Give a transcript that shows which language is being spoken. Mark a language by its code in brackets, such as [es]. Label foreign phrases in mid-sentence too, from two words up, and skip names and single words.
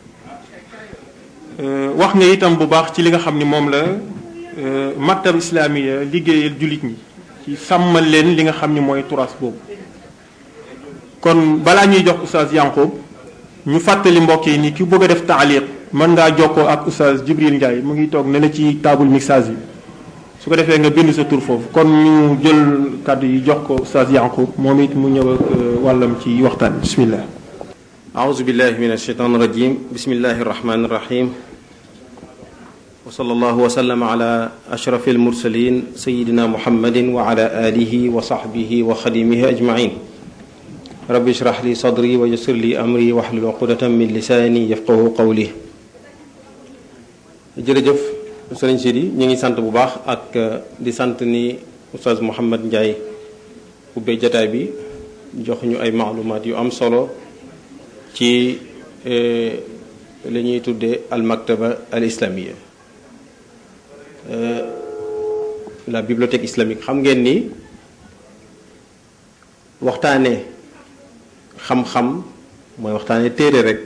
[wo] wax nga itam bu baax ci li nga xam ni moom la maktab islamiya liggéeyal jullit ñi ci sàmmal leen li nga xam ni mooy turas boobu kon balaa ñuy jox oustaz Yankoub ñu fàttali mbokk yi ni ki bëgg a def taaliq mën ngaa jokkoo ak oustaz Jibril Ndiaye mu ngi toog ne la ci [fr] table mixage [wo] yi su ko defee nga bind sa tur foofu kon ñu jël kàddu yi jox ko oustaz Yankoub moom it mu ñëw ak wàllam ci waxtaan bismillah [ar] أعوذ بالله من الشيطان الرجيم بسم الله الرحمن الرحيم وصلى الله وسلم على أشرف المرسلين سيدنا محمد وعلى آله وصحبه وخديمه أجمعين رب اشرح لي صدري ويسر لي أمري واحلل عقدة من لساني يفقه قولي [wo] jërëjëf sëriñ Sidi ñu ngi sant bu baax ak di sant ni Oustaz Mouhamed Ndiaye ubbee jataay bi jox ñu ay maalumaat yu am solo ci li ñuy tuddee [ar] المكتبة الإسلامية [fr] la bibliothèque islamique [wo] xam ngeen ni waxtaane xam-xam mooy waxtaane téere rek